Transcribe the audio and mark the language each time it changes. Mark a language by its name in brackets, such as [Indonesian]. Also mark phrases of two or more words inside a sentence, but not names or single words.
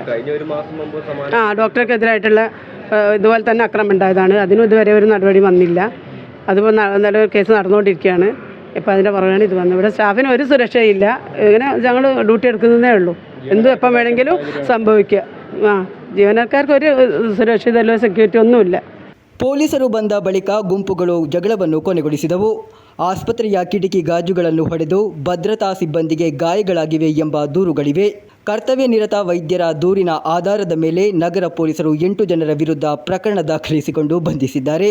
[Malayalam] ഡോക്ടർക്കെതിരായിട്ടുള്ള ഇതുപോലെ തന്നെ അക്രമം ഉണ്ടായതാണ്. അതിനും ഇതുവരെ ഒരു നടപടി വന്നില്ല. അതിപ്പോൾ നല്ല കേസ് നടന്നുകൊണ്ടിരിക്കുകയാണ്. ഇപ്പോൾ അതിൻ്റെ പുറകെയാണ് ഇത് വന്നത്. ഇവിടെ സ്റ്റാഫിന് ഒരു സുരക്ഷയില്ല. ഇങ്ങനെ ഞങ്ങൾ ഡ്യൂട്ടി എടുക്കുന്നതേ ഉള്ളൂ. എന്തും എപ്പം വേണമെങ്കിലും സംഭവിക്കുക. ജീവനക്കാർക്ക് ഒരു സുരക്ഷിതല്ലോ ಸೆಕ್ಯೂರಿಟಿ ഒന്നുമിಲ್ಲ. [Kannada] ಪೊಲೀಸರು ಬಂದ ಬಳಿಕ ಗುಂಪುಗಳು ಜಗಳವನ್ನು ಕೊನೆಗೊಳಿಸಿದವು. ಆಸ್ಪತ್ರೆಯ ಕಿಟಕಿ ಗಾಜುಗಳನ್ನು ಹೊಡೆದು ಭದ್ರತಾ ಸಿಬ್ಬಂದಿಗೆ ಗಾಯಗಳಾಗಿವೆ ಎಂಬ ದೂರುಗಳಿವೆ. ಕರ್ತವ್ಯ ನಿರತ ವೈದ್ಯರ ದೂರಿನ ಆಧಾರದ ಮೇಲೆ ನಗರ ಪೊಲೀಸರು 8 ಜನರ ವಿರುದ್ಧ ಪ್ರಕರಣ ದಾಖಲಿಸಿಕೊಂಡು ಬಂಧಿಸಿದ್ದಾರೆ.